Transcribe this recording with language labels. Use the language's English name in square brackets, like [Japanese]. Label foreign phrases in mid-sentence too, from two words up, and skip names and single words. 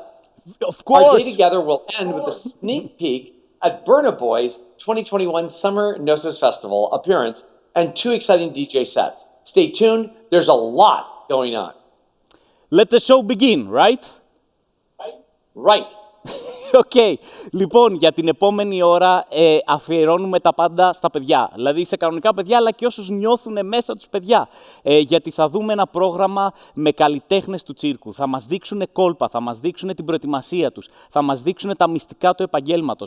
[English] Of course! Our day together will end with a sneak peek at Burna Boy's 2021 Summer Nostos Festival appearance and 2 exciting DJ sets. Stay tuned. There's a lot going on. Let the show begin, right? Right. Okay. [Greek] Λοιπόν, για την επόμενη ώρα αφιερώνουμε τα πάντα στα παιδιά. Δηλαδή σε κανονικά παιδιά, αλλά και όσους νιώθουν μέσα τους παιδιά. Γιατί θα δούμε ένα πρόγραμμα με καλλιτέχνες του τσίρκου. Θα μας δείξουν κόλπα, θα μας δείξουν την προετοιμασία τους, θα μας δείξουν τα μυστικά του επαγγέλματος.